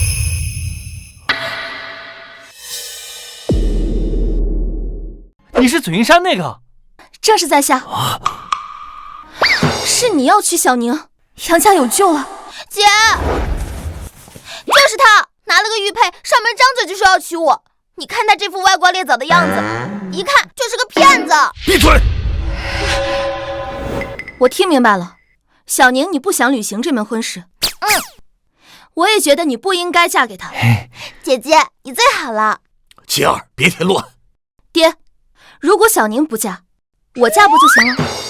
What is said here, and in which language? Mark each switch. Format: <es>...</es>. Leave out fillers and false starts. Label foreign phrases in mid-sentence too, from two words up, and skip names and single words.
<zh>你是紫雲山那個？正是在下。是你要娶小寧，楊家有救了。姐，就是他拿了個玉佩，上門張嘴就說要娶我。你看他這副歪瓜裂棗的樣子，一看就是個騙子。閉嘴！我聽明白了，小寧你不想履行這門婚事。我也覺得你不應該嫁給他。姐姐，你最好了。琪兒，別添亂。爹，如果小寧不嫁，我嫁不就行了？</zh>